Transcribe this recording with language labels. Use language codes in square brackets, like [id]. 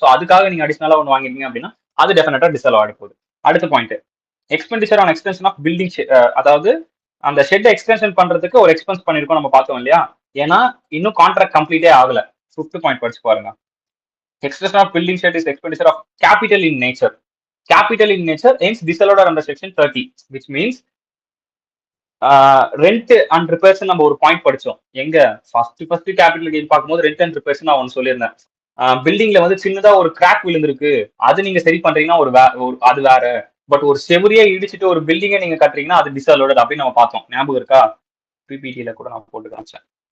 [ta] So அதுக்காக நீங்க அடிஷனலா ஒன்று வாங்கிருக்கீங்க அப்படின்னா அது டெஃபினட்டா டிசால்வ் ஆக போகுது. அடுத்த point expenditure on extension of building. அதாவது அந்த ஷெட் எக்ஸ்டென்ஷன் பண்றதுக்கு ஒரு எக்ஸ்பென்ஸ் பண்ணிருக்கோம் நம்ம பார்த்தோம் இல்லையா? ஏன்னா இன்னும் கான்ட்ராக்ட் கம்ப்ளீட்டே ஆகல. 5th பாயிண்ட் படிச்சு பாருங்க. [en] Extension of building shed is expenditure of capital in nature. Capital in nature hence disallowed under section 30, which means [ta] rent and repairs நம்ம ஒரு பாயிண்ட் படிச்சோம். எங்க ஃபர்ஸ்ட் கேபிட்டல் கெயின் பார்க்கும்போது ரெண்ட் அண்ட் ரிப்பேர்ஸ் நான் ஒன்று சொல்லியிருந்தேன். பில்டிங்ல வந்து சின்னதா ஒரு கிராக் விழுந்திருக்கு, அது நீங்க சரி பண்றீங்கன்னா அது வேற. பட் ஒரு செவரியா இடிச்சுட்டு ஒரு பில்டிங்கை நீங்க கட்டுறீங்கன்னா அது டிசால்வட் அப்படின்னு நம்ம பார்த்தோம். ஞாபகம் இருக்கா? பிபிடியில கூட நான் போட்டு காமிச்சேன்.